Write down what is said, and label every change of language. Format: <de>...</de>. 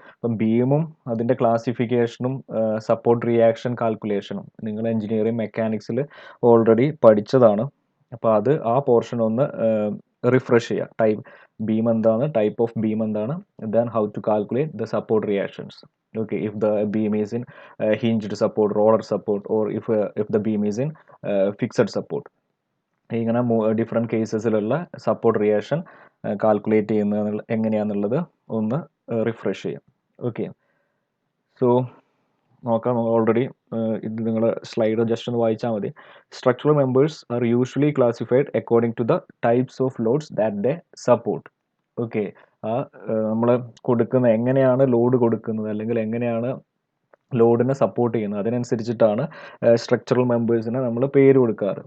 <ml>അപ്പം ബീമും അതിൻ്റെ ക്ലാസിഫിക്കേഷനും support reaction കാൽക്കുലേഷനും നിങ്ങൾ എഞ്ചിനീയറിംഗ് മെക്കാനിക്സിൽ ഓൾറെഡി പഠിച്ചതാണ്. അപ്പോൾ അത് ആ പോർഷൻ ഒന്ന് റിഫ്രഷ് ചെയ്യുക. ടൈപ്പ് ബീം എന്താണ്, ടൈപ്പ് ഓഫ് ബീം എന്താണ്,</ml> <en>Then how to calculate the support reactions. Okay, if the beam is in hinged support, roller support, or if the beam is in fixed support,</en> <ml>ഇങ്ങനെ different കേസസിലുള്ള support reaction calculate ചെയ്യുന്നത് എങ്ങനെയാണെന്നുള്ളത് ഒന്ന് refresh ചെയ്യാം. Okay, so നോക്കാം. Already ഇത് നിങ്ങൾ slide just ഒന്ന് വായിച്ചാൽ മതി.</ml> <en>Structural members are usually classified according to the types of loads that they support.</en> <ml>Okay, നമ്മൾ കൊടുക്കുന്ന എങ്ങനെയാണ് ലോഡ് കൊടുക്കുന്നത് അല്ലെങ്കിൽ എങ്ങനെയാണ് ലോഡിനെ സപ്പോർട്ട് ചെയ്യുന്നത്, അതിനനുസരിച്ചിട്ടാണ് സ്ട്രക്ചറൽ മെമ്പേഴ്സിന് നമ്മൾ പേര് കൊടുക്കാറ്.</ml>